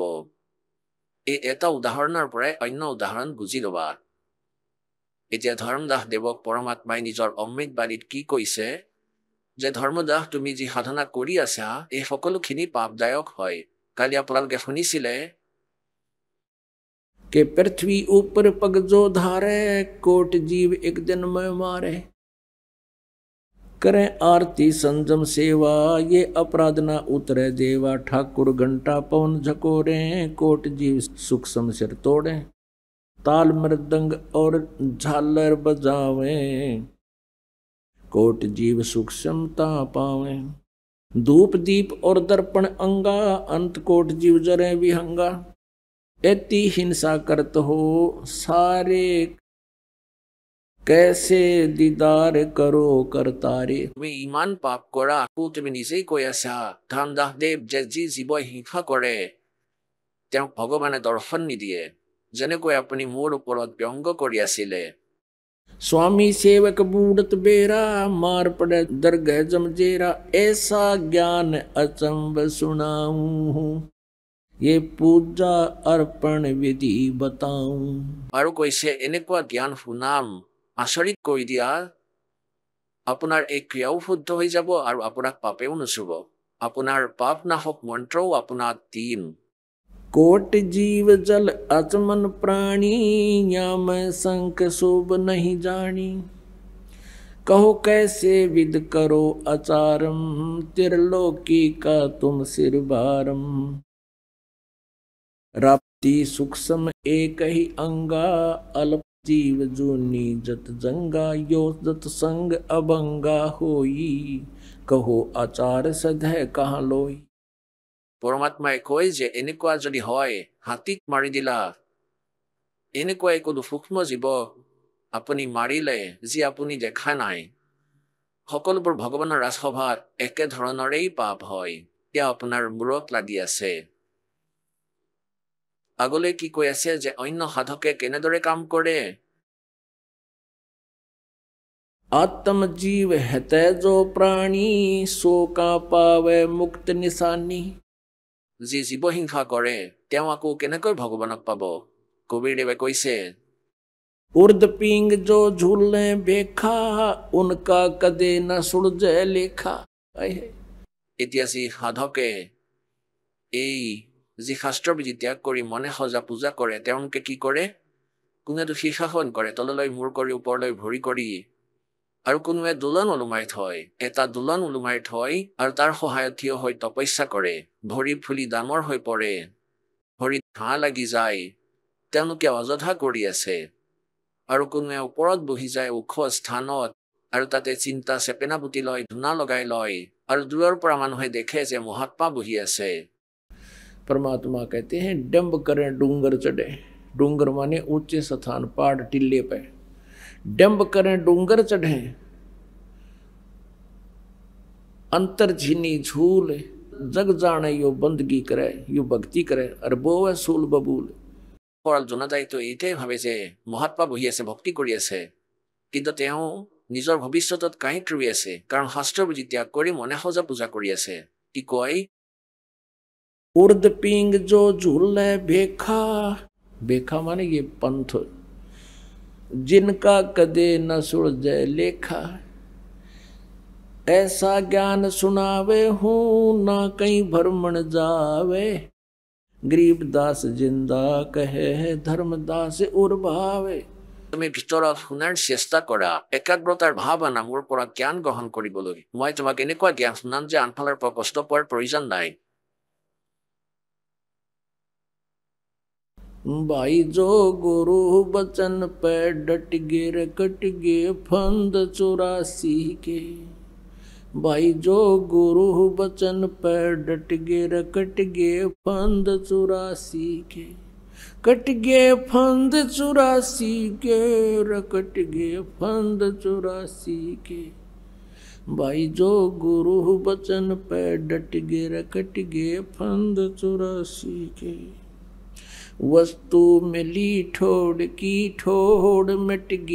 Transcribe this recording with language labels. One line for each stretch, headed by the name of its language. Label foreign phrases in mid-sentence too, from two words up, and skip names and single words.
Assamese: এই এটা উদাহৰণৰ পৰাই অন্য উদাহৰণ বুজি ল'বা। এতিয়া ধৰ্মদাস দেৱক পৰমাত্মাই নিজৰ অমৃতবাণীত কি কৈছে যে ধৰ্মদাস তুমি যি সাধনা কৰি আছা এই সকলোখিনি পাপদায়ক হয়। কালি আপোনালোকে শুনিছিলে
Hindi: कि पृथ्वी ऊपर पग जो धारे, कोट जीव एक दिन में मारे, करें आरती संजम सेवा, ये अपराध ना उतरे देवा, ठाकुर घंटा पवन झकोरे, कोट जीव सूक्ष्म सिर तोड़े, ताल मृदंग और झालर बजावे, कोट जीव सूक्ष्मता पावे, धूप दीप और दर्पण अंगा, अंत कोट जीव जरे विहंगा, एति हिंसा करत हो सारे, कैसे दीदार करो करतारे।
Assamese: তুমি ইমান পাপ কৰা, আকৌ তুমি নিজেই কৈ আছা ধৰ্মদাস দেৱ যে যি জীৱই হিংসা কৰে তেওঁক ভগৱানে দৰ্শন নিদিয়ে, যেনেকৈ আপুনি মোৰ ওপৰত ব্যংগ কৰি আছিলে।
Hindi: स्वामी सेवक बूढ़त बेरा, मार पड़े दरगह जमजेरा, ऐसा ज्ञान अचंब सुनाऊं, ये पूजा अर्पण विधि बताऊं।
Assamese: আৰু কৈছে এনেকুৱা জ্ঞান শুনাম, আচৰিত কৰি দিয়া, আপোনাৰ এই ক্ৰিয়াও শুদ্ধ হৈ যাব আৰু আপোনাক পাপেও নুচুব, আপোনাৰ পাপ নাশক মন্ত্ৰও আপোনাক দিম।
Hindi: कोट जीव जल अचमन प्राणी, या मैं संक शोभ नहीं जानी, कहो कैसे विद करो आचारम, त्रिलोकी का तुम सिर भारम, राप्ति सूक्ष्म एक ही अंगा, अल्प जीव जूनी जत जंगा, यो जत संग अभंगा होई, कहो आचार सधै कहाँ लोई।
Assamese: পৰমাত্মাই কয় যে এনেকুৱা যদি হয়, হাতীক মাৰি দিলা, এনেকুৱা কোনো সূক্ষ্ম জীৱ আপুনি মাৰিলে যি আপুনি দেখা নাই, সকলোবোৰ ভগৱানৰ ৰাজসভাত একে ধৰণৰেই পাপ হয়, এয়া আপোনাৰ মূৰত লাগি আছে। আগলৈ কি কৈ আছে যে অন্য সাধকে কেনেদৰে কাম কৰে।
Hindi: आत्म जीव हेतै जो प्राणी, सो का पावे मुक्त निशानी,
Assamese: যি জীৱ হিংসা কৰে তেওঁ আকৌ কেনেকৈ ভগৱানক পাব। কবিৰদেৱে কৈছে
Hindi: उर्द पिंग जो झूले बेखा, उनका कदे न सुरजे लेखा।
Assamese: এতিয়া যি সাধকে এই যি শাস্ত্ৰবিধি ত্যাগ কৰি মনে সজা পূজা কৰে তেওঁলোকে কি কৰে, কোনেতো শীৰ্ষাসন কৰে, তললৈ মূৰ কৰি ওপৰলৈ ভৰি কৰি, আৰু কোনোৱে দোলন ওলোমাই থয়, এটা দোলন ওলোমাই থয় আৰু তাৰ সহায়ত থিয় হৈ তপস্যা কৰে, ভৰি ফুলি ডাঙৰ হৈ পৰে, ভৰিত ঘাঁ লাগি যায়, তেওঁলোকে অযথা কৰি আছে। আৰু কোনোৱে ওপৰত বহি যায় ওখ স্থানত আৰু তাতে চিন্তা চেপেনা পুতি লয়, ধূনা লগাই লয়, আৰু দূৰৰ পৰা মানুহে দেখে যে মহাত্মা বহি আছে।
Hindi: परमात्मा कहते हैं डंब करें डूंगर चढ़े, डूंगर माने ऊंचे स्थान, पहाड़ टिल्ले पे, डंब करें डूंगर चढ़े अंतर झीनी झूल जग जाने यो बंदगी करे यो भक्ति करे और बोवे सूल बबूल
Assamese: পৰাল জনাজাইতো এইটাই ভাবে যে মহাত্মা বহি আছে ভক্তি কৰি আছে কিন্তু তেওঁ নিজৰ ভৱিষ্যতত কাহিত ৰৈ আছে কাৰণ শাস্ত্ৰ বুজি ত্যাগ কৰি মনে সজা পূজা কৰি আছে কি কয়
Hindi: उर्द पिंग जो झूले भेखा भेखा माने ये पंथ जिनका कदे न सुलझे लेखा ऐसा ज्ञान सुनावे हूँ ना कहीं भ्रमण जावे गरीबदास जिंदा कहे धर्मदास उर्भावे
Assamese: তুমি ভিতৰত শুনাৰ চেষ্টা কৰা একাগ্ৰতাৰ ভাৱ আনা মোৰ পৰা জ্ঞান গ্ৰহণ কৰিবলৈ মই তোমাক এনেকুৱা জ্ঞান শুনাম যে আনফালৰ পৰা কষ্ট পোৱাৰ প্ৰয়োজন নাই
Hindi: भाई जो गुरु बचन पे डट गे रे कट गे फंद 84 के भाई जो गुरु बचन पे डट गे रे कट गे फंद 84 के कट गे फंद 84 के रे कट गे फंद 84 के भाई जो गुरु बचन पे डट गे रे कट गे फंद 84 के वस्तु मिली ठोड़ की ठोड़ मिट गई